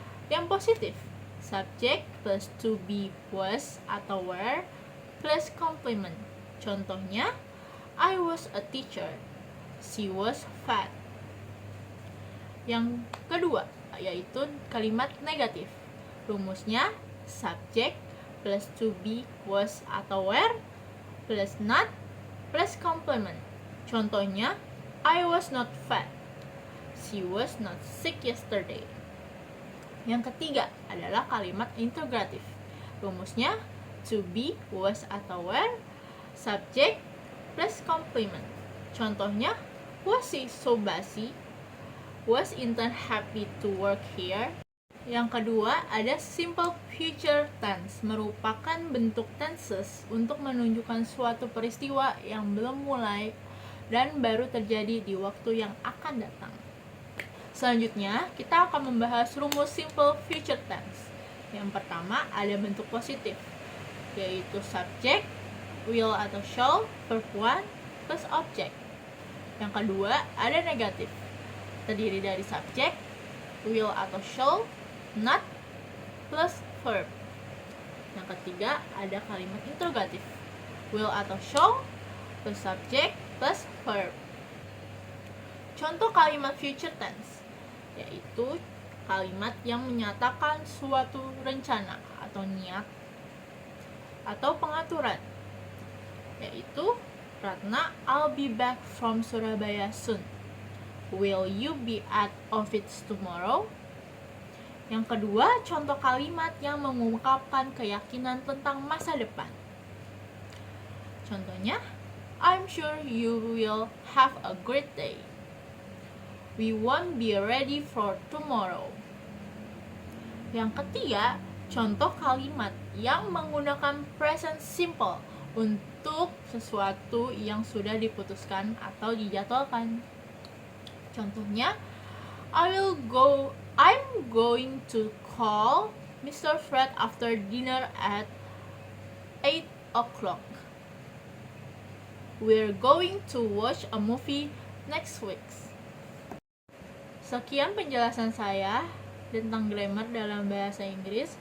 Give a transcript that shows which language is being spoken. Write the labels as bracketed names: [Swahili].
[Indonesian] Yang positif, subject plus to be was atau were plus complement. Contohnya, [English] I was a teacher. She was fat. [Indonesian] Yang kedua, yaitu kalimat negatif. Rumusnya, subject plus to be was atau were plus not plus complement. [English] Contohnya, I was not fat. She was not sick yesterday. [Indonesian] Yang ketiga adalah kalimat interrogatif. Rumusnya, to be was atau were subject plus complement. [English] Contohnya, was he so busy? Was Intan happy to work here? [Indonesian] Yang kedua ada simple future tense, merupakan bentuk tenses untuk menunjukkan suatu peristiwa yang belum mulai dan baru terjadi di waktu yang akan datang. Selanjutnya, kita akan membahas rumus simple future tense. Yang pertama ada bentuk positif, yaitu subject, will atau shall, verb 1 plus object. Yang kedua ada negatif, terdiri dari subject, will atau shall, not plus verb. Yang ketiga ada kalimat interrogatif, will atau shall plus subject plus verb. Contoh kalimat future tense yaitu kalimat yang menyatakan suatu rencana atau niat atau pengaturan, yaitu Ratna, [English] I'll be back from Surabaya soon. Will you be at office tomorrow? [Indonesian] Yang kedua, contoh kalimat yang mengungkapkan keyakinan tentang masa depan. [English] Contohnya, I'm sure you will have a great day. We won't be ready for tomorrow. [Indonesian] Yang ketiga, contoh kalimat yang menggunakan present simple untuk sesuatu yang sudah diputuskan atau dijadwalkan. [English] Contohnya, I'm going to call Mr. Fred after dinner at 8 o'clock. We're going to watch a movie next week. [Indonesian] Sekian penjelasan saya tentang grammar dalam bahasa Inggris.